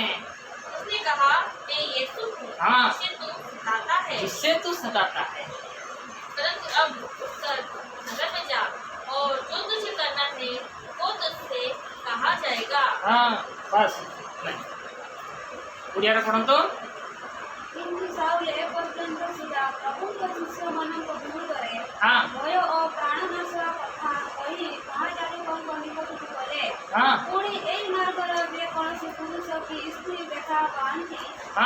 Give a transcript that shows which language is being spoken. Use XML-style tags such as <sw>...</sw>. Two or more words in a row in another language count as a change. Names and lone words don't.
<hi>उसने कहा, मैं यीशु हूँ हाँ। जिसे तू सताता है। जिससे तू सताता है। परंतु अब उठकर नगर में जा और जो तुझे करना है वो तुझसे कहा जाएगा। हाँ बस उड़िया पढ़ो तो</hi> <or>କିନ୍ତୁ ସାଉଲ ଏ ପର୍ଯ୍ୟନ୍ତ ସୁଦ୍ଧା ପ୍ରଭୁଙ୍କ ଶିଷ୍ୟମାନଙ୍କୁ ଦୂର କରେ</or> <hi>हाँ</hi> <or>ଭୟ ଓ ପ୍ରାଣନାଶର କଥା କହି ମହାଯାଜକଙ୍କ ନିକଟକୁ ଗଲେ।</or> <hi>हाँ</hi> <or>ପୁଣି ଏହି ମାର୍ଗର ଯେକୌଣସି ପୁରୁଷ କି ସ୍ତ୍ରୀ ଦେଖା ପାଆନ୍ତି</or> <hi>हाँ</hi>